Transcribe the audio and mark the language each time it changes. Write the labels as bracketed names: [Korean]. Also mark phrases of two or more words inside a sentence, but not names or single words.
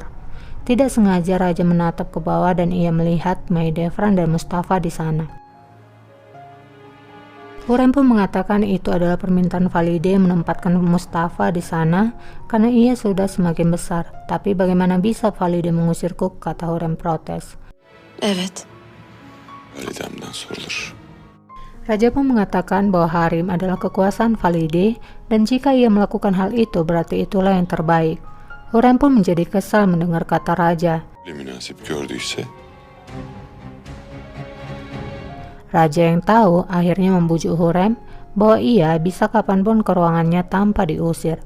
[Indonesian] Tidak sengaja raja menatap ke bawah dan ia melihat Mahidevran dan Mustafa di sana. Hurrem pun mengatakan itu adalah permintaan Valide menempatkan Mustafa di sana karena ia sudah semakin besar. Tapi bagaimana bisa Valide mengusirku, kata Hurrem protes. [Turkish] Evet. Validemden sorulur. [Indonesian] Raja pun mengatakan bahwa Harim adalah kekuasaan Valide dan jika ia melakukan hal itu berarti itulah yang terbaik. Hurrem pun menjadi kesal mendengar kata raja. [Turkish] Münasip gördüyse [Indonesian] Raja yang tahu akhirnya membujuk Hurrem bahwa ia bisa kapanpun ke ruangannya tanpa diusir.